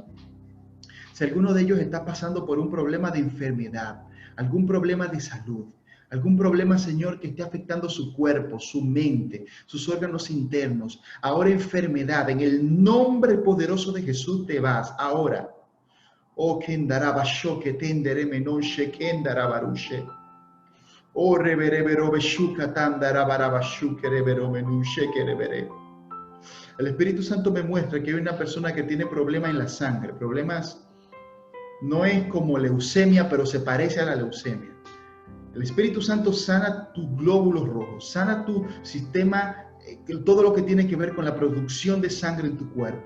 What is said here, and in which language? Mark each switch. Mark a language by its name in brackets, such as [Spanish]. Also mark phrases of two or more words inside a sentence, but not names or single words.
[Spanish] Si alguno de ellos está pasando por un problema de enfermedad, algún problema de salud, algún problema, Señor, que esté afectando su cuerpo, su mente, sus órganos internos, ahora enfermedad, en el nombre poderoso de Jesús te vas, ahora. Oh, kendarabasho que tendere menoshe kendarabarushe. Oh, reverebero beshuka tandarabarabashu kerebero menushe kerebere. El Espíritu Santo me muestra que hay una persona que tiene problemas en la sangre, problemas. No es como leucemia, pero se parece a la leucemia. El Espíritu Santo sana tus glóbulos rojos, sana tu sistema, todo lo que tiene que ver con la producción de sangre en tu cuerpo.